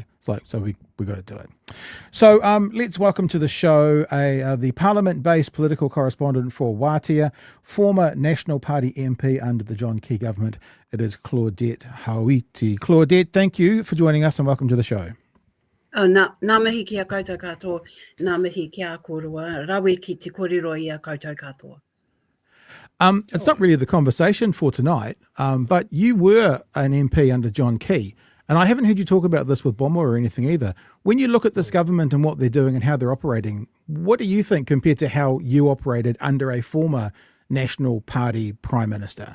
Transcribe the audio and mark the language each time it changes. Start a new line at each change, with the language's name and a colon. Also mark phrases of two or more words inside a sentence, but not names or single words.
English: It's like, so we got to do it. So let's welcome to the show the Parliament-based political correspondent for Waatea, former National Party MP under the John Key government. It is Claudette Hauiti. Claudette, thank you for joining us and welcome to the show.
Māori: Nā mihi ki a koutou katoa, nā mihi ki a korua, rawe ki te korero i a koutou katoa.
English: It's not really the conversation for tonight, but you were an MP under John Key, and I haven't heard you talk about this with Bomber or anything either. When you look at this government and what they're doing and how they're operating, what do you think compared to how you operated under a former National Party Prime Minister?